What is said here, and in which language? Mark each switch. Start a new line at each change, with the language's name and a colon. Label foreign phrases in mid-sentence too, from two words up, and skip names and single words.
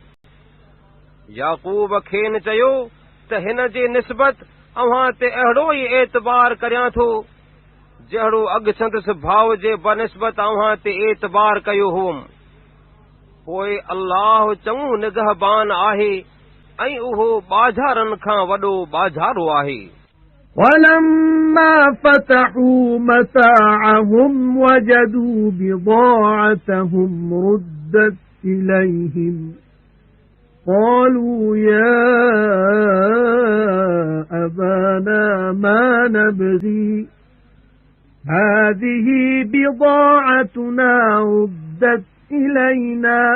Sindhi: याकूब खेनि चयो त हिन जे निस्बत अव्हां ते अहिड़ो ई एतबार करियां थो जहिड़ो अॻु संदसि भाउ जे बनिस्बत अव्हां ते एतबार कयो हुउमि। पोइ अल्लाह चङो निगहबान आहे ऐं उहो ॿाझारनि खां वॾो ॿाझारो आहे।
Arabic: ولما فتحوا متاعهم وجدوا بضاعتهم ردت إليهم قالوا يا أبانا ما نبغي هذه بضاعتنا ردت إلينا